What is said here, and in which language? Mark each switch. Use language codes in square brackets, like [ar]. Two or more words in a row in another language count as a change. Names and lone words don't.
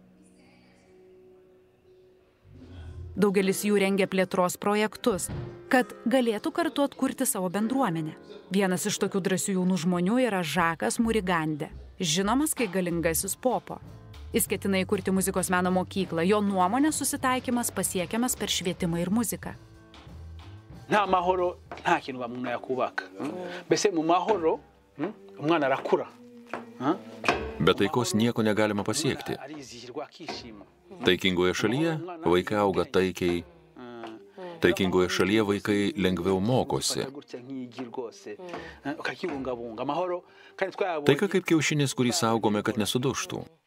[lt] Daugelis jų rengia plėtros projektus, kad galėtų kartu atkurti savo bendruomenę. Vienas iš tokių drąsių jaunų žmonių yra Žakas Murigandė, žinomas kaip galingasis Popo. Jis ketina įkurti muzikos meno mokyklą. Jo nuomonė susitaikymas pasiekiamas per švietimą ir muziką. [rw] Nta mahoro nta kintu umuntu yakubaka. Mbese mu mahoro umwana arakura. [lt] Be taikos nieko negalima pasiekti. Taikingoje šalyje vaikai auga taikiai. Taikingoje šalyje vaikai lengviau mokosi. Taika kaip kiaušinis, kurį saugome, kad nesudužtų.